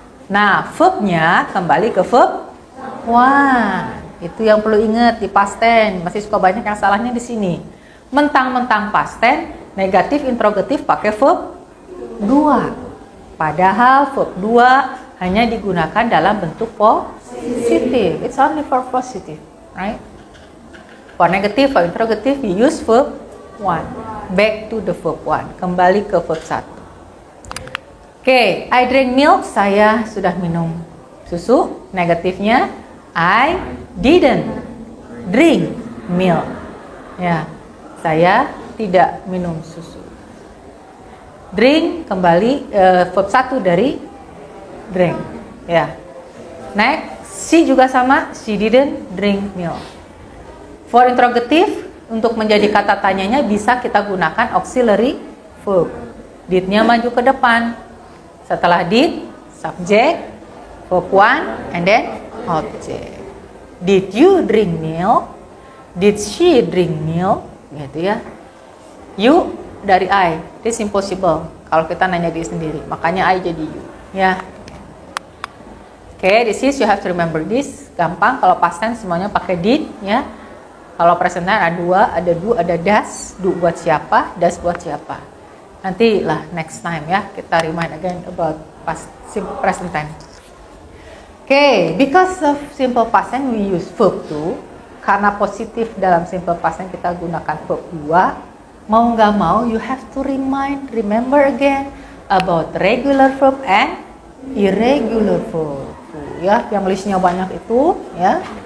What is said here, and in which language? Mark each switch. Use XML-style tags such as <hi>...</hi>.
<id>Nah, verbnya kembali ke verb one. Itu yang perlu ingat di past tense. Masih suka banyak yang salahnya di sini. Mentang-mentang past tense, negatif interrogatif pakai verb 2. Padahal verb 2 hanya digunakan dalam bentuk positif.</id> <en>It's only for positive, right? For negative, for interrogative, we use verb 1. Back to the verb 1.</en> <id>Kembali ke verb 1.</id> <en>Oke, I drank milk.</en> <id>Saya sudah minum susu.</id> <en>Negatifnya, I didn't drink milk.</en> <id>Ya, saya tidak minum susu. Drink kembali verb 1 dari drink. Ya.</id> <en>Next, she juga sama. She didn't drink milk. For interrogative,</en> <id>untuk menjadi kata tanyanya bisa kita gunakan auxiliary verb. Did-nya maju ke depan.</id> <en>Setelah did, subject, verb 1, and then object. Did you drink milk? Did she drink milk? Gitu ya. You dari I. This impossible.</en> <id>Kalau kita nanya diri sendiri, makanya I jadi you. Ya.</id> <en>Oke, this is you have to remember this.</en> <id>Gampang kalau past tense semuanya pakai did, ya. Kalau present tense ada dua, ada do, ada does. Do buat siapa, does buat siapa. Nanti lah next time ya kita</id> <en>remind again about past present tense. Oke, because of simple past tense we use verb to.</en> <id>Karena positif dalam simple past tense kita gunakan verb 2. Mau nggak mau</id> <en>you have to remember again about regular verb and irregular verb.</en> <id>Ya, yang listnya banyak itu ya.</id>